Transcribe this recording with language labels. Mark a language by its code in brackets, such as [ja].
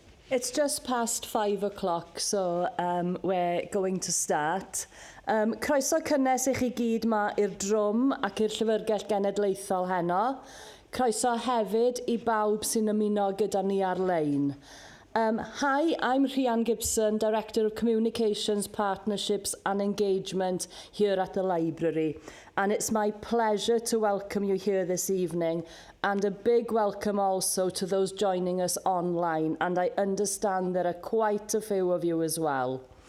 [en] It's just past 5 o'clock, so we're going to start. [cy] Croeso cynnes i chi gyd ma i'r drwm ac i'r Llyfrgell Genedlaethol heno. Croeso hefyd i bawb sy'n ymuno gyda ni ar-lein. [en] Hi, I'm Rhian Gibson, Director of Communications, Partnerships and Engagement here at the library. And it's my pleasure to welcome you here this evening, and a big welcome also to those joining us online, and I understand there are quite a few of you as well.